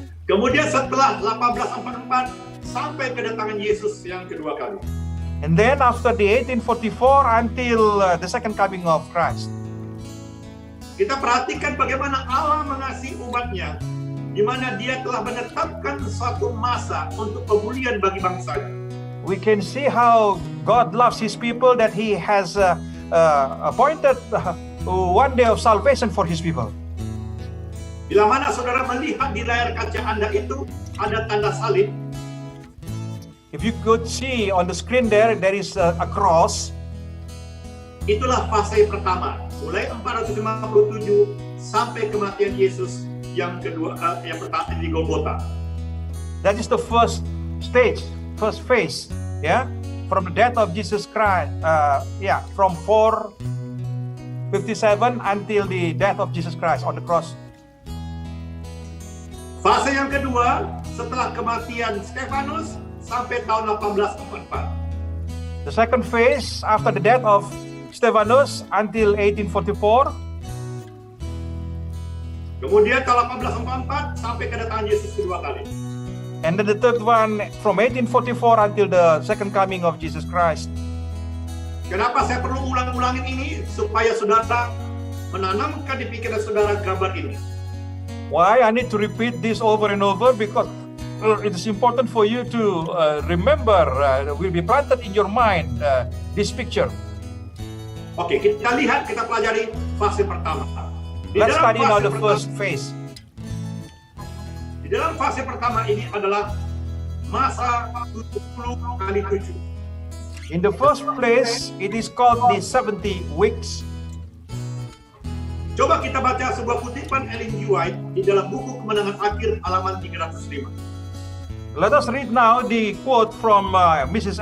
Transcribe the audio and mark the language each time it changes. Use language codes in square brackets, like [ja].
[id] Kemudian setelah 1844 sampai kedatangan Yesus yang kedua kali. [en] And then after the 1844 until the second coming of Christ. [id] Kita perhatikan bagaimana Allah mengasihi umatnya, di mana Dia telah menetapkan suatu masa untuk pemulihan bagi bangsanya. [en] We can see how God loves His people, that He has appointed one day of salvation for his people. [id] Bila mana saudara melihat di layar kaca Anda itu ada tanda salib, [en] If you could see on the screen there is a cross. [id] itulah fase pertama, mulai 457 sampai kematian Yesus yang kedua, yang pertama di Golgota. [en] That is the first stage, first phase, yeah, from the death of Jesus Christ, from 457 until the death of Jesus Christ on the cross. [id] Fase yang kedua, setelah kematian Stefanus sampai tahun 1844. [en] The second phase after the death of Stephanus until 1844. [id] Kemudian tahun 1844 sampai kedatangan Yesus kedua kali. [en] And then the third one from 1844 until the second coming of Jesus Christ. [id] Kenapa saya perlu ulang-ulangin ini? Supaya saudara menanamkan di pikiran saudara gambar ini. [en] Why I need to repeat this over and over? Because it is important for you to remember, will be planted in your mind, this picture. [id] Oke, kita lihat, kita pelajari fase pertama. [en] Let's study now the first phase. [id] Di dalam fase pertama ini adalah masa 70 kali 7. [en] In the first place, it is called the 70 weeks. [id] Coba kita baca sebuah kutipan Ellen G. White di dalam buku Kemenangan Akhir halaman 305. [en] Let us read now the quote from Mrs.